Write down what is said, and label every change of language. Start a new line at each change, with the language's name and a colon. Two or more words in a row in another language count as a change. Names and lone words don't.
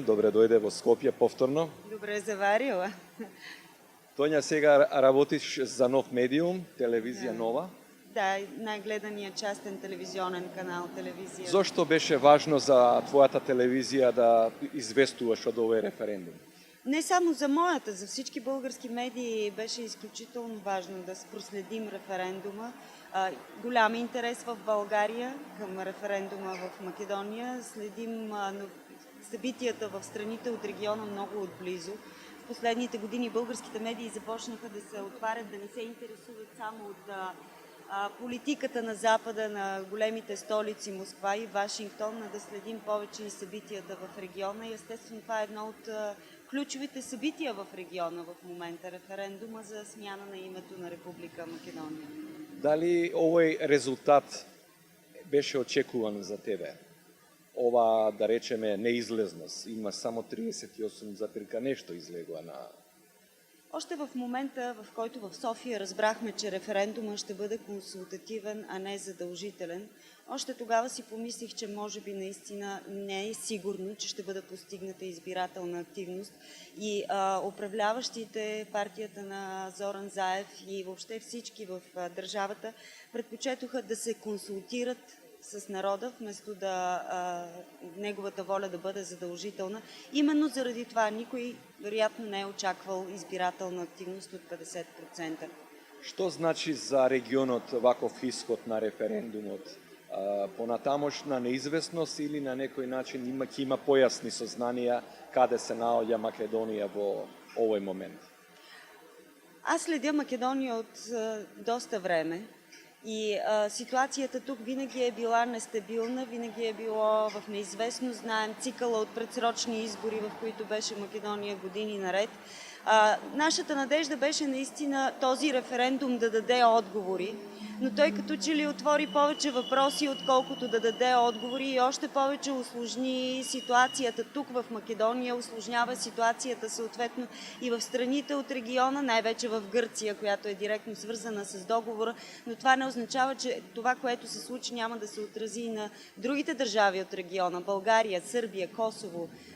Macedonian: Добре дојде во Скопје повторно. Добре заварила. Тоња, сега работиш за Нов медиум, телевизија Нова. Да, најгледаниот частен телевизионен канал телевизија. Зошто беше важно за твојата телевизија да известуваш од овој референдум?
Bulgarian: Не само за моята, за всички български медии беше изключително важно да проследим референдума. Голям интерес в България към референдума в Македония. Следим събитията в страните от региона много отблизо. В последните години българските медии започнаха да се отварят, да не се интересуват само от политиката на Запада, на големите столици Москва и Вашингтон, а да следим повече и събитията в региона. И естествено това е едно от ключовите събития в региона в момента, референдума за смяна на името на Република Македония.
Macedonian: Дали овој резултат беше очекуван за тебе? Ова, да речеме, неизлезност. Има само 38, нешто излегува на...
Bulgarian: Още в момента, в който в София разбрахме, че референдума ще бъде консултативен, а не задължителен, още тогава си помислих, че може би наистина не е сигурно, че ще бъде постигната избирателна активност и управляващите, партията на Зоран Заев и въобще всички в държавата предпочетоха да се консултират с народа, вместо неговата воля да бъде задължителна. Именно заради това никой вероятно не е очаквал избирателна активност от 50%.
Macedonian: Што значи за регионот ваков исход на референдумот? Понатамошна неизвестност или на некој начин има појасни сознанија каде се наоѓа Македонија во овој момент?
Bulgarian: Аз следя Македония от доста време. И ситуацията тук винаги е била нестабилна, винаги е било в неизвестност. Знаем цикъла от предсрочни избори, в които беше Македония години наред. Нашата надежда беше наистина този референдум да даде отговори, но той като че ли отвори повече въпроси, отколкото да даде отговори и още повече усложни ситуацията тук в Македония, усложнява ситуацията съответно и в страните от региона, най-вече в Гърция, която е директно свързана с договора, но това не означава, че това, което се случи, няма да се отрази и на другите държави от региона, България, Сърбия, Косово.